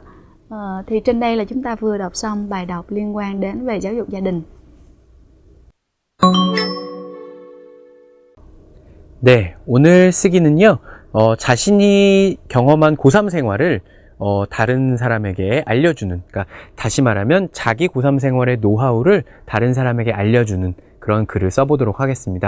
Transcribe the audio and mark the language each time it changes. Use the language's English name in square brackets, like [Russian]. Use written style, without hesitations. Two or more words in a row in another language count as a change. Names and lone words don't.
[Vietnamese] Thì trên đây là chúng ta vừa đọc xong bài đọc liên quan đến về giáo dục gia đình. [Korean] 네, 오늘 쓰기는요, 자신이 경험한 고3 생활을 다른 사람에게 알려주는, 그러니까 다시 말하면 자기 고3 생활의 노하우를 다른 사람에게 알려주는 그런 글을 써보도록 하겠습니다.